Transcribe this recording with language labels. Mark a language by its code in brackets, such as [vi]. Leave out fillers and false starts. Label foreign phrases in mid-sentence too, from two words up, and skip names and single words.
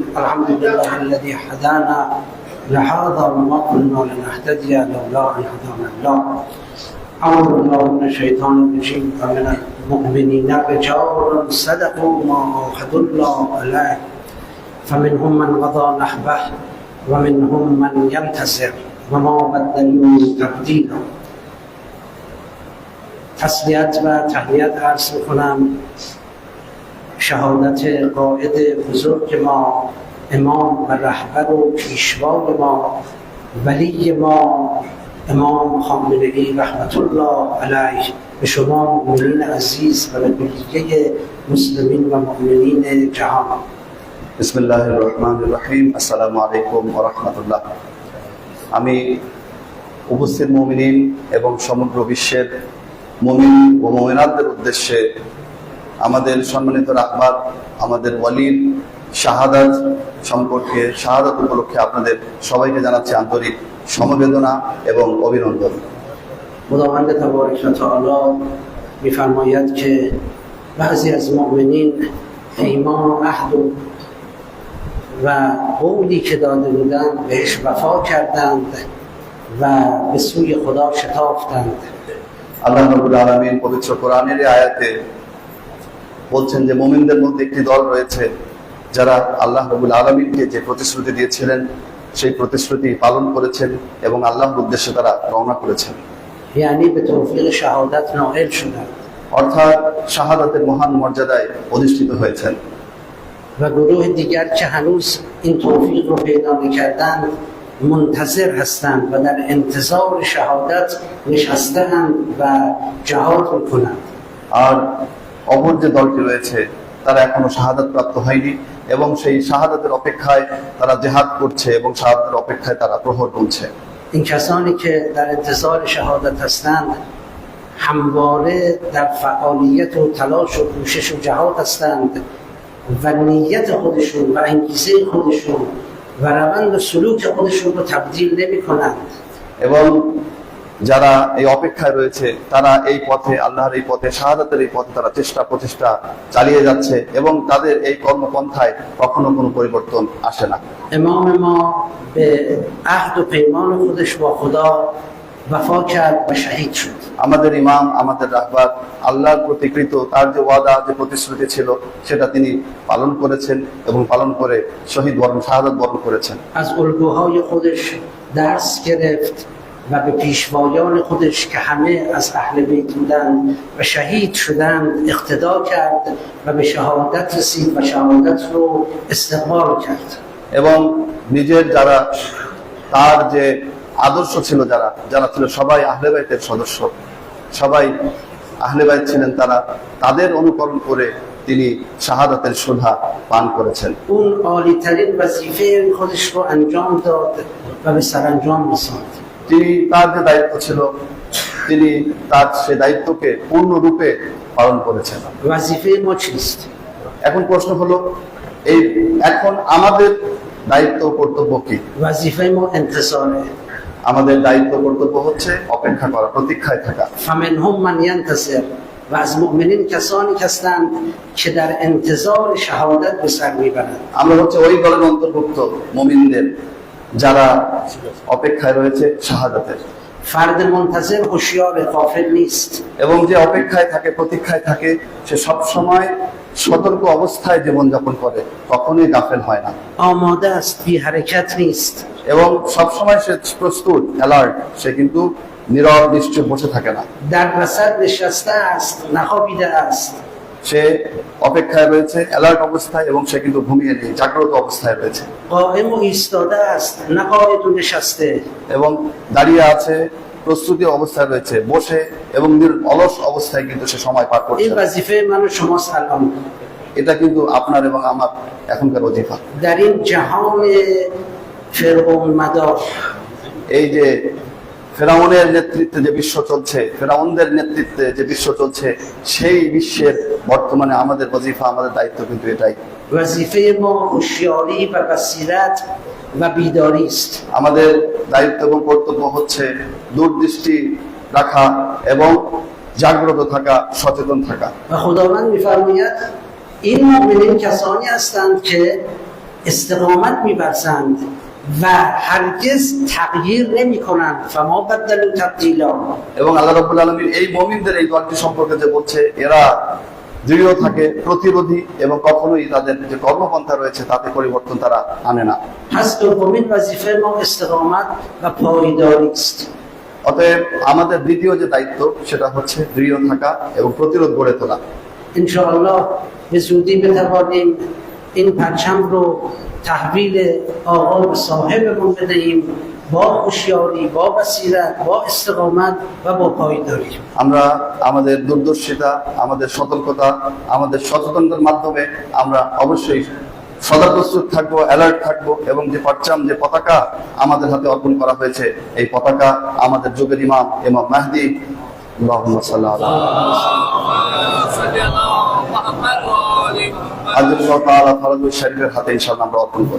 [ar] الحمد لله الذي هدانا لهذا وما كنا لنهتدي لولا أن هدانا الله. أعوذ بالله من الشيطان الرجيم. ومن المؤمنين رجال صدقوا ما عاهدوا الله عليه فمنهم من قضى نحبه ومنهم من ينتظر وما بدلوا تبدیلا. [fa] تسلیت و تحلیت عرض میکنم شهادت قائد بزرگ ما، امام و رهبر و پیشوای ما، ولی ما امام خامنه‌ای [ar] رحمت الله علیه [fa] به شما مؤمنین عزیز و به کلیه مسلمین و مؤمنین جهان. [ar] بسم الله الرحمن الرحیم. السلام علیکم و رحمت الله. [bn] আমি উপস্থিত মুমিনিন এবং সমগ্র বিশ্বের মুমিন ও মুমিনাতদের উদ্দেশ্যে আমাদের সম্মানিত রাহবার আমাদের ওয়ালির শাহাদাত সম্পর্কে শাহাদাত উপলক্ষে আপনাদের সবাইকে জানাচ্ছি আন্তরিক সমবেদনা এবং অভিনন্দন। [fa] خداوند تبارک و تعالی می‌فرماید که بعضی از مؤمنین پیمان و عهد و قولی که داده بودند بهش وفا کردند و به سوی خدا شتافتند. [ar] الله رب العالمين [bn] পবিত্র কোরআনের এই আয়াতে বলছেন যে মুমিনদের মধ্যে একটি দল রয়েছে যারা আল্লাহ রাব্বুল আলামিনকে যে প্রতিশ্রুতি দিয়েছিলেন সেই প্রতিশ্রুতি পালন করেছেন এবং আল্লাহর উদ্দেশ্যে তারা রওনা করেছেন। [fa] یعنی به توفیق شهادت نائل شدند. [bn] অর্থাৎ শাহাদাতের মহান মর্যাদায় অধিষ্ঠিত হয়েছেন। [fa] و گروه دیگر که هنوز این توفیق رو پیدا نکردند منتظر هستند و در انتظار شهادت نشسته‌اند و جهاد میکنند. [bn] আর অপর যে দলটি রয়েছে তারা এখনো শাহাদাত প্রাপ্ত হয়নি এবং সেই শাহাদাতের অপেক্ষায় তারা জিহাদ করছে এবং শাহাদাতের অপেক্ষায় তারা প্রহর গুনছে। [fa] این کسانی که در انتظار شهادت هستند همواره در فعالیت و تلاش و کوشش و جهاد هستند و نیت خودشون و انگیزه خودشون و روند و سلوک خودشون رو تبدیل نمی کنند. [bn] এবং যারা এই অপেক্ষায় রয়েছে তারা এই পথে আল্লাহর এই পথে শাহাদাতের এই পথে তারা চেষ্টা প্রচেষ্টা চালিয়ে যাচ্ছে এবং তাদের এই কর্মপন্থায় কখনো কোনো পরিবর্তন আসে না। [fa] امام ما به عهد و پیمان خودش با خدا وفا کرد و شهید شد. [bn] আমাদের ইমাম আমাদের রাহবার আল্লাহর প্রতিকৃত তার যে ওয়াদা যে প্রতিশ্রুতি ছিল সেটা তিনি পালন করেছেন এবং পালন করে শহীদ বরণ শাহাদাত বরণ করেছেন। [fa] از الگوهای خودش درس گرفت و به پیشوایان خودش که همه از اهل بیت بودند و شهید شدند اقتدا کرد و به شهادت رسید و شهادت رو استقبال کرد. [bn] এবং নিজের যারা তার যে আদর্শ ছিল যারা যারা ছিল সবাই আহলে বাইতের সদস্য, সবাই আহলে বাইত ছিলেন, তারা তাদের অনুকরণ করে তিনি শাহাদাতের সুধা পান করেছেন। [fa] اون عالی ترین وظیفه خودش رو انجام داد و به سرانجام رساند. [bn] তিনি তার যে দায়িত্ব ছিল তিনি তার সে দায়িত্বকে পূর্ণরূপে পালন করেছেন। [fa] وظیفه ما چیست؟ [bn] এখন প্রশ্ন হলো এই এখন আমাদের দায়িত্ব কর্তব্য কি? [fa] وظیفه ما انتظاره. [bn] আমাদের দায়িত্ব কর্তব্য হচ্ছে অপেক্ষা করা, প্রতীক্ষায় থাকা। [ar] فمنهم من ينتظر [fa] و از مؤمنین کسانی هستند که در انتظار شهادت به سر میبرند. [bn] আমরা হচ্ছে ওই দলের অন্তর্ভুক্ত মুমিনদের যারা অপেক্ষায় রয়েছে শাহাদাতের। [fa] فرد منتظر هوشیار غافل نیست. [bn] এবং যে অপেক্ষায় থাকে প্রতীক্ষায় থাকে সে সব সময় সতর্ক অবস্থায় জীবনযাপন করে, কখনোই গাফেল হয় না [fa] آماده است بی حرکت نیست [bn] এবং সবসময় সে প্রস্তুত, অ্যালার্ট। সে কিন্তু নীরব নিশ্চুপ বসে থাকে না, [fa] در وسط نشسته است نخوابیده است [bn] সে অপেক্ষায় রয়েছে, অ্যালার্ট অবস্থায়, এবং সে কিন্তু ঘুমিয়ে নেই, জাগ্রত অবস্থায় রয়েছে [fa] قائم و ایستاده است نه قاعد و نشسته [bn] এবং দাঁড়িয়ে আছে, প্রস্তুতি অবস্থায় রয়েছে, বসে এবং অলস অবস্থায় কিন্তু সে সময় পার করছে। [fa] این وظیفه من و شماست الان [bn] এটা কিন্তু আপনার এবং আমার এখনকার ওজিফা। [fa] در این جهان فرعون مدار [bn] এই যে ফেরাউনের নেতৃত্বে যে বিশ্ব চলছে, ফেরাউনদের নেতৃত্বে যে বিশ্ব চলছে, সেই বিশ্বের বর্তমানে আমাদের ওজিফা, আমাদের দায়িত্ব কিন্তু এটাই। [fa] وظیفه ما هوشیاری و بصیرت و بیداری است [bn] আমাদের দায়িত্ব এবং কর্তব্য হচ্ছে দূরদৃষ্টি রাখা এবং জাগ্রত থাকা, সচেতন থাকা। [fa] و خداوند می‌فرماید این مؤمنین کسانی هستند که استقامت می‌ورزند و هرگز تغییر نمی‌کنند [ar] فما بدلوا تبدیلا [bn] এবং [ar] الله رب العالمين [bn] এই মুমিনদের এই দলটি সম্পর্কে যে বলছে, এরা দৃঢ় থাকে, প্রতিরোধী, এবং কখনোই তাদের যে কর্মপন্থা রয়েছে তাতে পরিবর্তন তারা আনে না। [fa] پس دومین وظیفه ما استقامت و پایداری است [bn] অতএব আমাদের দ্বিতীয় যে দায়িত্ব সেটা হচ্ছে দৃঢ় থাকা এবং প্রতিরোধ গড়ে তোলা। [fa] انشاءالله به زودی بتوانیم این پرچم رو تحویل آقا به صاحبمون بدهیم با هوشیاری، با بصیرت، با استقامت و با پایداری [bn] আমরা আমাদের দূরদর্শিতা, আমাদের সতর্কতা, আমাদের সচেতনতার মাধ্যমে আমরা অবশ্যই সদা প্রস্তুত থাকবো, অ্যালার্ট থাকবো, এবং যে পরচাম, যে পতাকা আমাদের হাতে অর্পণ করা হয়েছে, এই পতাকা আমাদের যুগের ইমাম মাহদী [ar] اللهم صل على الله تعالى فرجه الشريف [bn] হাতে ইনশাআল্লাহ আমরা অর্পণ করব